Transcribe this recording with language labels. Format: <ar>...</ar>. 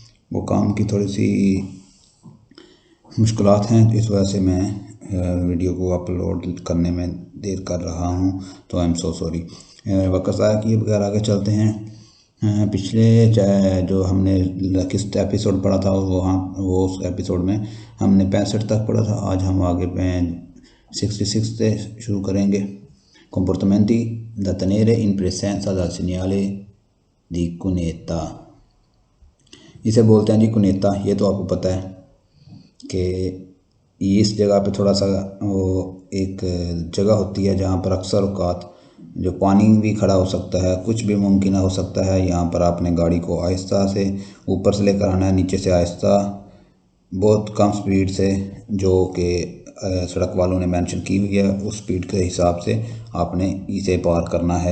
<hi>वो काम की थोड़ी सी मुश्किलात हैं, इस वजह से मैं वीडियो को अपलोड करने में देर कर रहा हूँ, तो</hi> <en>I am so sorry.</en> <hi>वक़्त आया कि बगैर आगे चलते हैं। पिछले जो हमने किस्त एपिसोड पढ़ा था वो उस एपिसोड में हमने 65 तक पढ़ा था। आज हम आगे 66 से शुरू करेंगे।</hi> <it>Comportamenti da tenere in presenza dal segnale di cuneta।</it> <hi>इसे बोलते हैं जी कुनेता। ये तो आपको पता है कि इस जगह पे थोड़ा सा वो एक जगह होती है जहाँ पर अक्सर औक़ात जो पानी भी खड़ा हो सकता है, कुछ भी मुमकिन हो सकता है। यहाँ पर आपने गाड़ी को आहिस्ता से ऊपर से लेकर आना है, नीचे से आहिस्ता, बहुत कम स्पीड से, जो कि सड़क वालों ने मेंशन की हुई है, उस स्पीड के हिसाब से आपने इसे पार करना है।</hi>